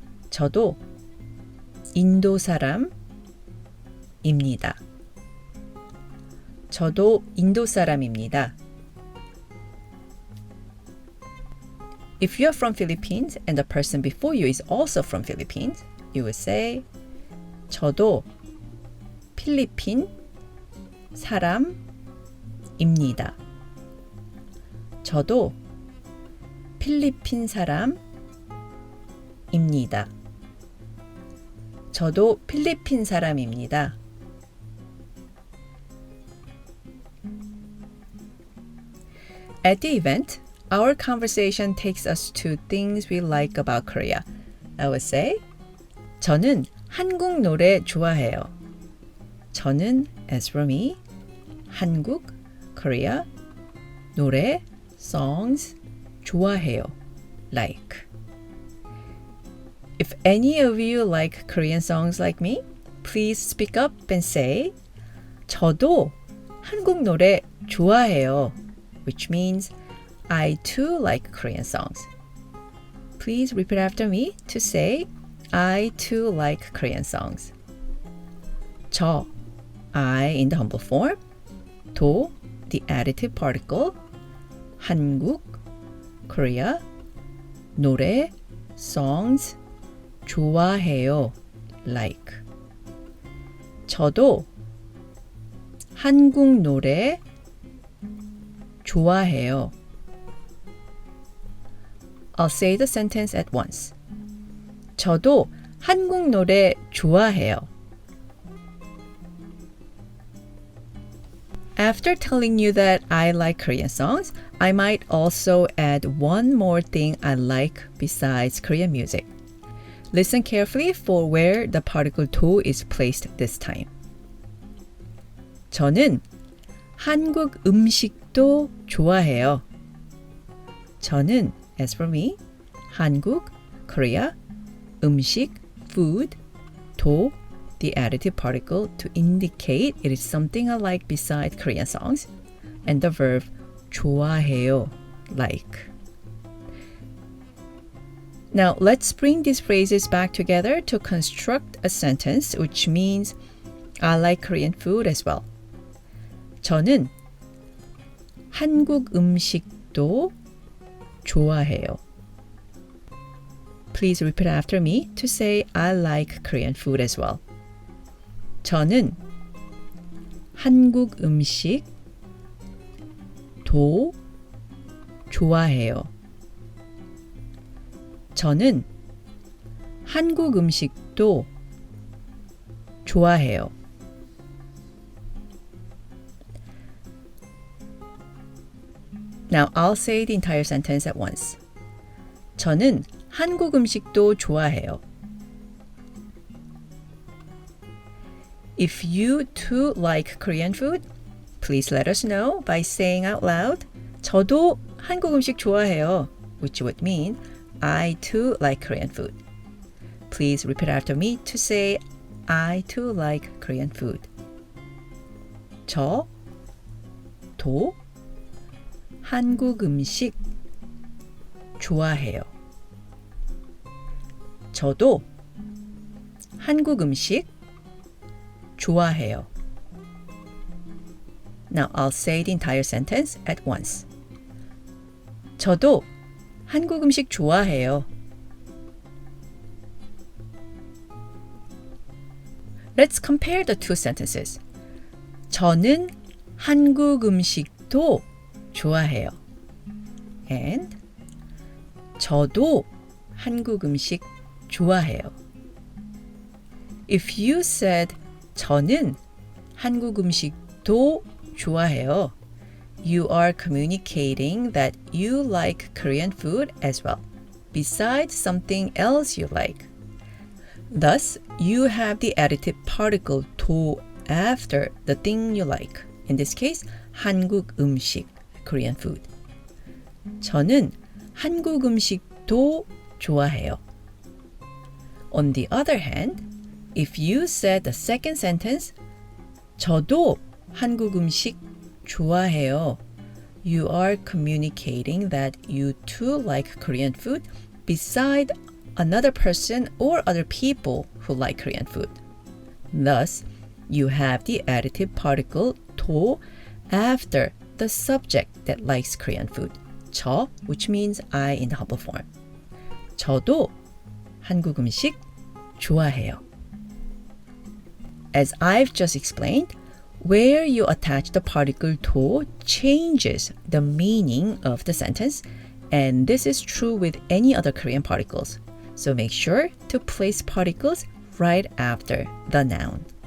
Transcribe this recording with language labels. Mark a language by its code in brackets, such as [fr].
[ko] 저도 인도 사람입니다. 저도 인도 사람입니다. [en] If you are from Philippines and the person before you is also from Philippines, you will say [ko] 저도 필리핀 사람입니다. 저도 필리핀 사람입니다. 저도 필리핀 사람입니다. [en] At the event, our conversation takes us to things we like about Korea. I would say, [ko] 저는 한국 노래 좋아해요. [en] 저는, as for me, 한국, Korea, 노래, songs, 좋아해요. Like. If any of you like Korean songs like me, please speak up and say, [ko] 저도 한국 노래 좋아해요. [en] Which means, I too like Korean songs. Please repeat after me to say, I too like Korean songs. 저, I in the humble form. 도, the additive particle. 한국, Korea. 노래, songs. 좋아해요. Like. [ko] 저도 한국 노래 좋아해요. [en] I'll say the sentence at once. [ko] 저도 한국 노래 좋아해요. [en] After telling you that I like Korean songs, I might also add one more thing I like besides Korean music. Listen carefully for where the particle 도 is placed this time. [ko] 저는 한국 음식도 좋아해요. [en] 저는, as for me, 한국, Korea, 음식, food, 도, the additive particle to indicate it is something I like besides Korean songs, and the verb 좋아해요, like. Now, let's bring these phrases back together to construct a sentence which means I like Korean food as well. [ko] 저는 한국 음식도 좋아해요. [en] Please repeat after me to say I like Korean food as well. [ko] 저는 한국 음식도 좋아해요. 저는 한국 음식도 좋아해요. [en] Now I'll say the entire sentence at once. [ko] 저는 한국 음식도 좋아해요. [en] If you too like Korean food, please let us know by saying out loud, [ko] 저도 한국 음식 좋아해요, [en] which would mean I too like Korean food. Please repeat after me to say I too like Korean food. [ko] 저도 한국 음식 좋아해요. 저도 한국 음식 좋아해요. [en] Now I'll say the entire sentence at once. [ko] 저도 한국 음식 좋아해요. [en] Let's compare the two sentences. [ko] 저는 한국 음식도 좋아해요. And 저도 한국 음식 좋아해요. [en] If you said [ko] 저는 한국 음식도 좋아해요, [en] you are communicating that you like Korean food as well, besides something else you like. Thus, you have the additive particle 도 after the thing you like. In this case, 한국 음식, Korean food. [ko] 저는 한국 음식도 좋아해요. [en] On the other hand, if you said the second sentence, [ko] 저도 한국 음식 좋아해요, [en] you are communicating that you too like Korean food beside another person or other people who like Korean food. Thus, you have the additive particle 도 after the subject that likes Korean food. 저, which means I in the humble form. [ko] 저도 한국 음식 좋아해요. [en] as I've just explained, where you attach the particle 도 changes the meaning of the sentence, and this is true with any other Korean particles. So make sure to place particles right after the noun.